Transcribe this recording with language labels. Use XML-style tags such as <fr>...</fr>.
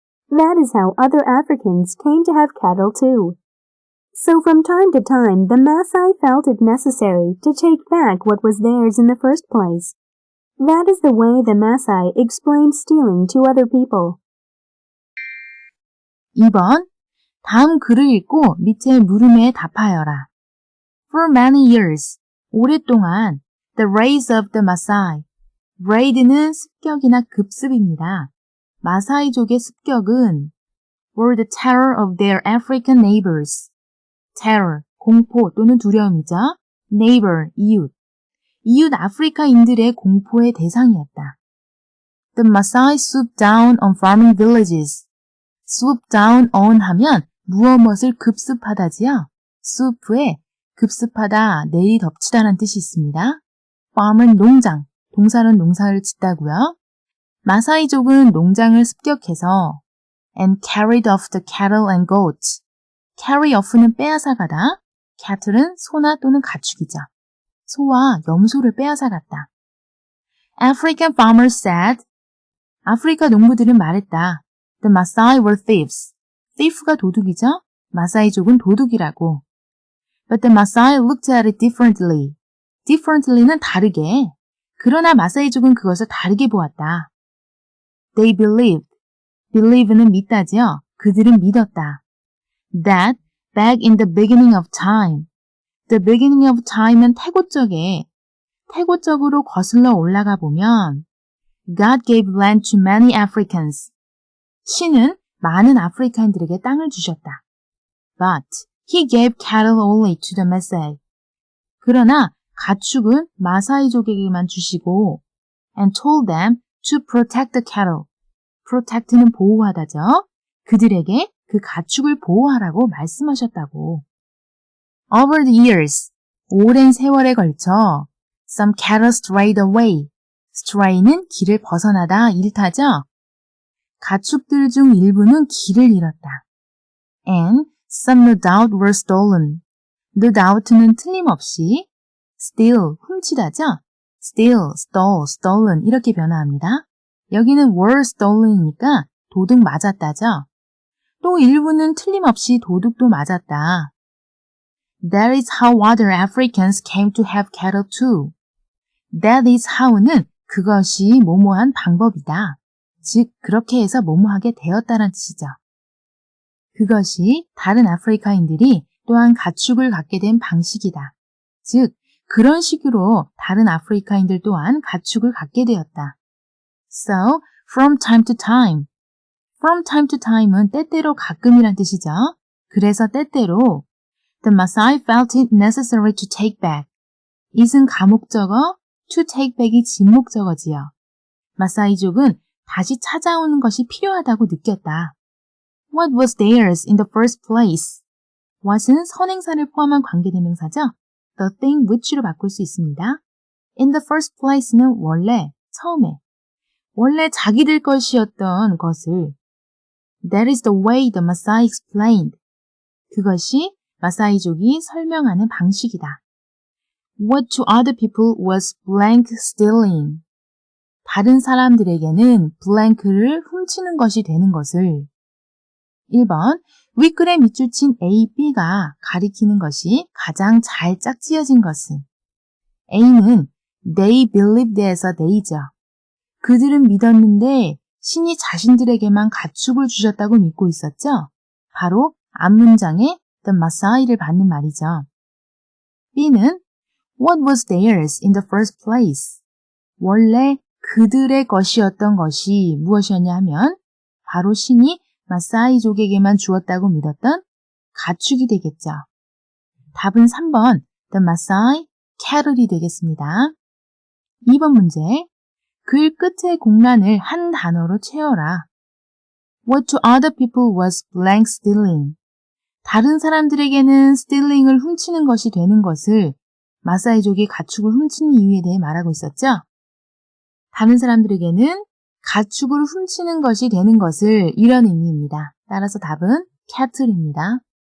<en>That is how other Africans came to have cattle too. So from time to time, the Maasai felt it necessary to take back what was theirs in the first place. That is the way the Maasai explained stealing to other people.</en> <ko>2번. 다음 글을 읽고 밑에 물음에 답하여라.</ko> <en>For many years.</en> <ko>오랫동안</ko> <en>the raids of the Maasai.</en> <ko>raid는 습격이나 급습입니다. 마사이족의 습격은</ko> <en>were the terror of their African neighbors.</en> <ko>terror, 공포 또는 두려움이죠. neighbor, 이웃. 이웃 아프리카인들의 공포의 대상이었다.</ko> <en>The Maasai swooped down on farming villages.</en> <ko>swoop down on 하면 무엇을 급습하다지요. swoop에 급습하다, 내리 덮치다란 뜻이 있습니다. farm은 농장, 동사는 농사를 짓다고요. 마사이족은 농장을 습격해서</ko> <en>and carried off the cattle and goats.</en> <ko>carry off는 빼앗아가다, cattle은 소나 또는 가축이죠. 소와 염소를 빼앗아갔다.</ko> <en>African farmers said,</en> <ko>아프리카 농부들은 말했다.</ko> <en>The Maasai were thieves.</en> <ko>thief가 도둑이죠? 마사이족은 도둑이라고.</ko> <en>But the Maasai looked at it differently.</en> <ko>differently는 다르게. 그러나 마사이족은 그것을 다르게 보았다.</ko> <en>They believed.</en> <ko>believe는 믿다지요. 그들은 믿었다.</ko> <en>That back in the beginning of time. The beginning of time은</en> <ko>태고적으로 거슬러 올라가 보면</ko> <en>God gave land to many Africans.</en> <ko>신은 많은 아프리카인들에게 땅을 주셨다.</ko> <en>But he gave cattle only to the Maasai.</en> <ko>그러나 가축은 마사이족에게만 주시고</ko> <en>and told them to protect the cattle.</en> <ko>protect는 보호하다죠. 그들에게 그 가축을 보호하라고 말씀하셨다고.</ko> <en>Over the years,</en> <ko>오랜 세월에 걸쳐</ko> <en>some cattle strayed away.</en> <ko>stray는 길을 벗어나다, 잃다죠. 가축들 중 일부는 길을 잃었다.</ko> <en>And some no doubt were stolen. no doubt는 틀림없이 steal, 훔치다죠.</en> <ko>steal, stole, stolen 이렇게 변화합니다. 여기는 were stolen이니까 도둑 맞았다죠. 또 일부는 틀림없이 도둑도 맞았다.</ko> <en>That is how other Africans came to have cattle too.</en> <ko>That is how는 그것이 뭐뭐한 방법이다. 즉, 그렇게 해서 뭐뭐하게 되었다는 뜻이죠. 그것이 다른 아프리카인들이 또한 가축을 갖게 된 방식이다. 즉, 그런 식으로 다른 아프리카인들 또한 가축을 갖게 되었다.</ko> <en>So, from time to time.</en> <ko>From time to time은 때때로 가끔이란 뜻이죠. 그래서 때때로</ko> <en>The Maasai felt it necessary to take back.</en> <ko>it은 가목적어, to take back이 진목적어지요. 마사이족은 다시 찾아오는 것이 필요하다고 느꼈다.</ko> <en>What was theirs in the first place?</en> <ko>what은 선행사를 포함한 관계대명사죠. the thing which로 바꿀 수 있습니다. in the first place는 원래, 처음에. 원래 자기들 것이었던 것을</ko> <en>That is the way the Maasai explained.</en> <ko>그것이 마사이족이 설명하는 방식이다.</ko> <en>What to other people was blank stealing.</en> <ko>다른 사람들에게는 blank를 훔치는 것이 되는 것을 1번, 윗글에 밑줄 친 A, B가 가리키는 것이 가장 잘 짝지어진 것은 A는</ko> <en>they believed</en> <ko>에서 they죠. 그들은 믿었는데 신이 자신들에게만 가축을 주셨다고 믿고 있었죠. 바로 앞문장에 the Maasai를 받는 말이죠.</ko> <en>B는 what was theirs in the first place?</en> <ko>원래 그들의 것이었던 것이 무엇이었냐 하면 바로 신이 마사이족에게만 주었다고 믿었던 가축이 되겠죠. 답은 3번 the Maasai cattle이 되겠습니다. 2번 문제 글 끝의 공란을 한 단어로 채워라.</ko> <en>What to other people was blank stealing.</en> <ko>다른 사람들에게는 stealing을 훔치는 것이 되는 것을 마사이족이 가축을 훔치는 이유에 대해 말하고 있었죠. 다른 사람들에게는 가축을 훔치는 것이 되는 것을 이런 의미입니다. 따라서 답은 cattle입니다.</ko>